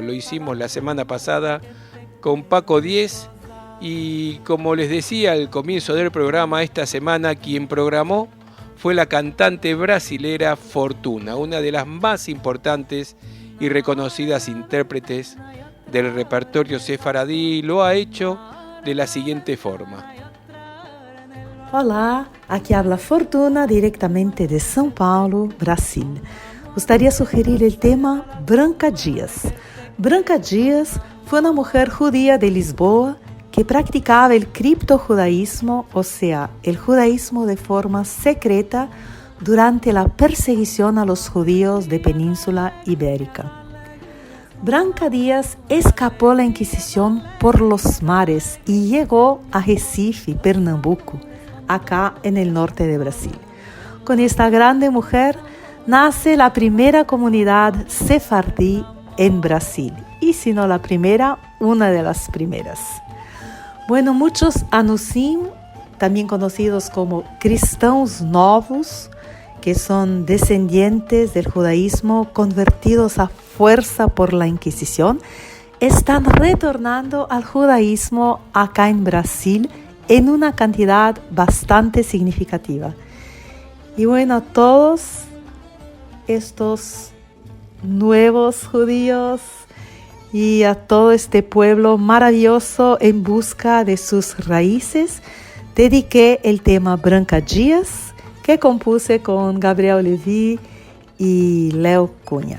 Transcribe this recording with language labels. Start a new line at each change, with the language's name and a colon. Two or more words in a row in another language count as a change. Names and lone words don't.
Spanish: Lo hicimos la semana pasada con Paco Diez y, como les decía al comienzo del programa, esta semana quien programó fue la cantante brasilera Fortuna, una de las más importantes y reconocidas intérpretes del repertorio sefaradí, y lo ha hecho de la siguiente forma.
Portuguese: Olá, aqui habla Fortuna diretamente de São Paulo, Brasil. Gostaria de sugerir
Spanish: el tema
Portuguese: Branca Dias.
Spanish: Branca Dias fue una mujer judía de Lisboa que practicaba el criptojudaísmo, o sea, el judaísmo de forma secreta durante la perseguición a los judíos de Península Ibérica. Branca Dias escapó la Inquisición por los mares y llegó a Recife, Pernambuco, acá en el norte de Brasil. Con esta grande mujer nace la primera comunidad sefardí en Brasil, y si no la primera, una de las primeras. Bueno, muchos anusim, también conocidos como
Portuguese: cristãos novos,
Spanish: que son descendientes del judaísmo convertidos a fuerza por la Inquisición, están retornando al judaísmo acá en Brasil en una cantidad bastante significativa. Y bueno, todos estos nuevos judíos y a todo este pueblo maravilloso en busca de sus raíces, dediqué el tema Branca Díaz, que compuse con Gabriel Levy y Leo Cunha.